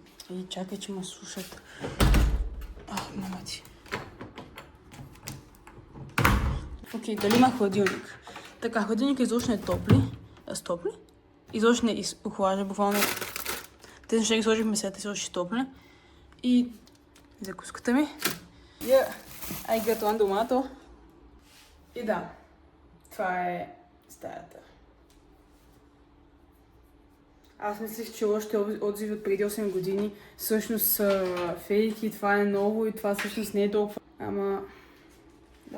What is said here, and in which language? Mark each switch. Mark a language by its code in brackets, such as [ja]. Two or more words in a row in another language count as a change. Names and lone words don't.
[bg] И чакай, че ме слушат. Мама ти. Окей, дали има хладилник. Така, хладилник изобщо не е топли. Стопли? Изобщо не охлажда, буквално. Тези неща ги сложихме сега, те сложи топли. И закуската ми. [en] I got one tomato. [bg] И да, това е стаята. Аз мислех, че още отзиви от преди 8 години всъщност са фейки, това е ново и това всъщност не е толкова. Ама... да.